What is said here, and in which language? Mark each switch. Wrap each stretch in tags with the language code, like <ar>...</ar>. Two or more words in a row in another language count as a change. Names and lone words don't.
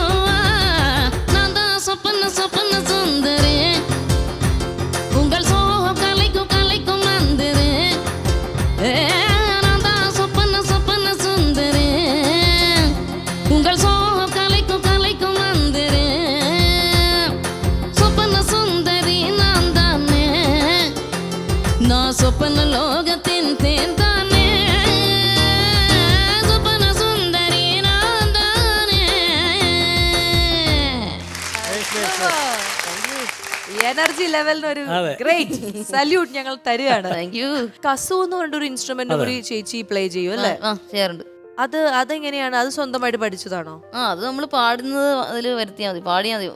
<ta>சொப்பன சொப்பன சுந்தரே, உங்கள் சோகம் கலைக்கும் கலைக்கும் நந்தரே, நான் தான் சொப்பன சொப்பன சுந்தரே, உங்கள் சோகம் கலைக்கும் கலைக்கும் நந்தரே, சொப்பன சுந்தரி நான் தானே, நான் சொப்பன லோகத்தின் தேன் தானே, சொப்பன சுந்தரி நான் தானே.</ta> <ml>എനർജി ലെവലിന് ഒരു</ml> <en>great salute</en> <ml>ഞങ്ങൾ തരികയാണ്. കസു എന്ന് പറഞ്ഞൊരു ഇൻസ്ട്രുമെന്റ് കൂടി ചേച്ചി പ്ലേ ചെയ്യും അല്ലേ? ചെയ്യാറുണ്ട്. അതെങ്ങനെയാണ്? അത് സ്വന്തമായിട്ട് പഠിച്ചതാണോ? അത് നമ്മൾ പാടുന്നത് അതിൽ വരുത്തിയാൽ മതി, പാടിയാൽ മതി.</ml>